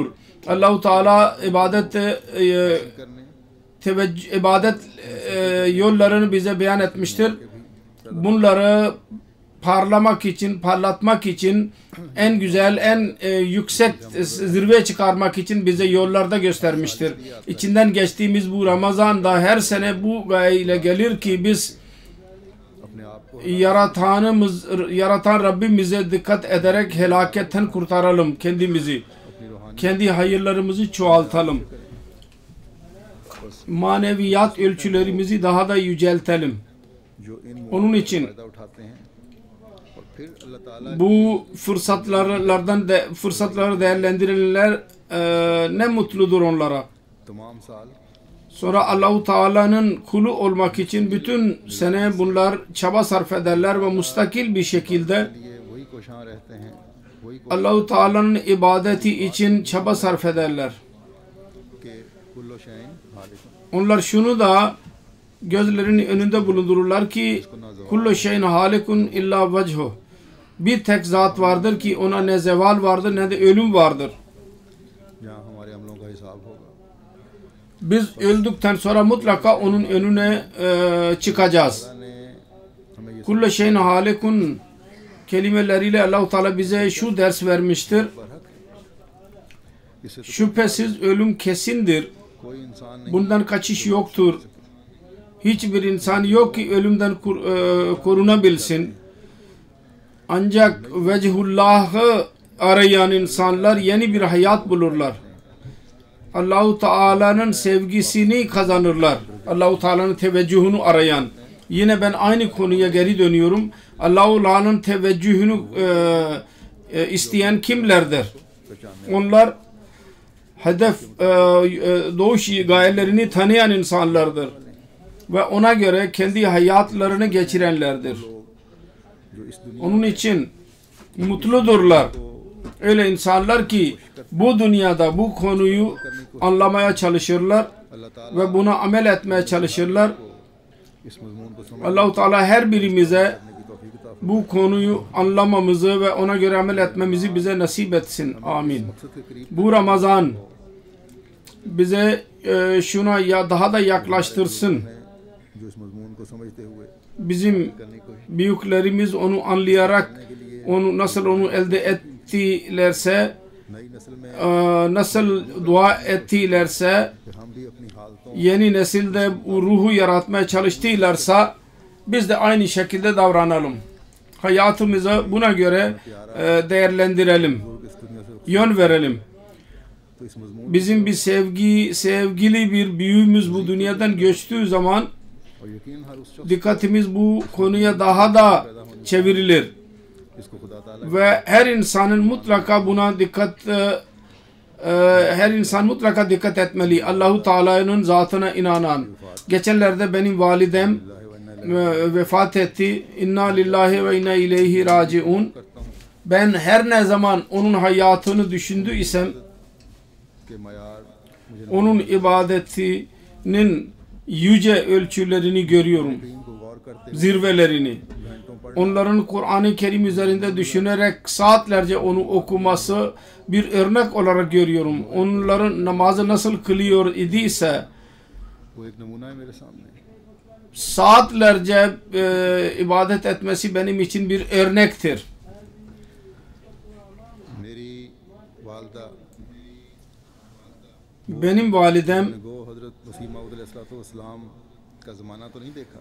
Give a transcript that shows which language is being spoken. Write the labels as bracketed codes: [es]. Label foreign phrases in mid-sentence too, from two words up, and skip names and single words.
[tr] Allah-u Teala ibadet yollarını bize beyan etmiştir. Bunları parlatmak için en güzel, en yüksek zirveye çıkarmak için bize yollarda göstermiştir. İçinden geçtiğimiz bu Ramazan'da her sene bu gaye ile gelir ki biz [ur] اپنے آپ کو [tr] yaratan Rabbimize dikkat ederek helaketten kurtaralım kendimizi. [ur] اپنی روحانی [tr] Kendi hayırlarımızı çoğaltalım. Maneviyat ölçülerimizi daha da yüceltelim. [ur] جو ان [tr] Onun için [ur] فائدہ اٹھاتے ہیں اور پھر اللہ تعالیٰ [tr] bu fırsatları değerlendirenler ne mutludur onlara. [ur] تمام سال [tr] Sonra Allah-u Teala'nın kulu olmak için bütün sene bunlar çaba sarf ederler ve müstakil bir şekilde [ur] لیے وہی کوشاں رہتے ہیں وہی [tr] Allah-u Teala'nın ibadeti için çaba sarf ederler. [ar] के كل شيء هالك [tr] Onlar şunu da gözlerinin önünde bulundururlar ki [ar] كل شيء هالك إلا وجهه. [tr] Bir tek zat vardır ki ona ne zeval vardır ne de ölüm vardır. [ur] جہاں ہمارے عملوں کا حساب ہوگا [tr] Biz öldükten sonra mutlaka onun önüne çıkacağız. [ur] اللہ نے ہمیں یہ [ar] كل شيء هالك [tr] kelimeleriyle Allah-u Teala bize şu ders vermiştir. [ur] اس سے تو [tr] Şüphesiz ölüm kesindir. [ur] کوئی انسان نہیں [tr] Bundan kaçış yoktur. Hiçbir insan yok ki ölümden korunabilsin. Ancak vecihullah'ı arayan insanlar yeni bir hayat bulurlar. Allah-u Teala'nın sevgisini kazanırlar. Allah-u Teala'nın teveccühünü arayan. Yine ben aynı konuya geri dönüyorum. Allah-u Teala'nın teveccühünü isteyen kimlerdir? Onlar hedef doğuş gayelerini tanıyan insanlardır. Ve ona göre kendi hayatlarını geçirenlerdir. [ur] جو اس دنیا [tr] Onun için mutludurlar. Öyle insanlar ki bu dünyada bu konuyu anlamaya çalışırlar [ur] اللہ تعالیٰ [tr] ve buna amel etmeye çalışırlar. [ur] اس مضمون کو سمجھنے [tr] Allah-u Teala her birimize [ur] کی توفیق عطا [tr] bu konuyu anlamamızı ve ona göre amel etmemizi bize nasip etsin. Amin. [ur] مقصد کے قریب [tr] Bu Ramazan bize şuna daha da yaklaştırsın. [ur] جو کو سمجھتے ہوئے [tr] bizim [ur] کرنے کی کوشش [tr] büyüklerimiz onu anlayarak onu nasıl onu elde ettilerse, [ur] نئی نسل میں [tr] nasıl dua ettilerse, [ur] کہ ہم بھی اپنی حالتوں [tr] yeni nesilde bu ruhu yaratmaya çalıştılarsa biz de aynı şekilde davranalım. Hayatımızı buna göre değerlendirelim, [ur] اس دنیا سے [tr] yön verelim. [ur] تو اس مضمون [tr] Bizim bir sevgili bir büyüğümüz bu dünyadan göçtüğü zaman [ur] اور یقین ہر اس شخص [tr] dikkatimiz bu konuya daha da çevrilir. [ur] جس کو خدا تعالیٰ [tr] Ve her insanın mutlaka buna her insan mutlaka dikkat etmeli. Allahu Teala'nın zatına inanan. Geçenlerde benim validem vefat etti. [ar] إنا لله وإنا إليه راجعون. [tr] Ben her ne zaman onun hayatını düşündüysem [ur] کے معیار مجھے [tr] onun ibadetinin yüce ölçülerini görüyorum. [ur] نبین کو غور کرتے [tr] Zirvelerini. [ur] گھنٹوں پڑھ [tr] Onların Kur'an-ı Kerim üzerinde düşünerek saatlerce onu okuması bir örnek olarak görüyorum. Onların namazı nasıl kılıyor idiyse [ur] وہ ایک نمونہ ہے میرے سامنے [tr] saatlerce ibadet etmesi benim için bir örnektir. [ur] میری والدہ [tr] Benim validem [ur] نے گو حضرت وسیم علیہ السلام کا زمانہ تو نہیں دیکھا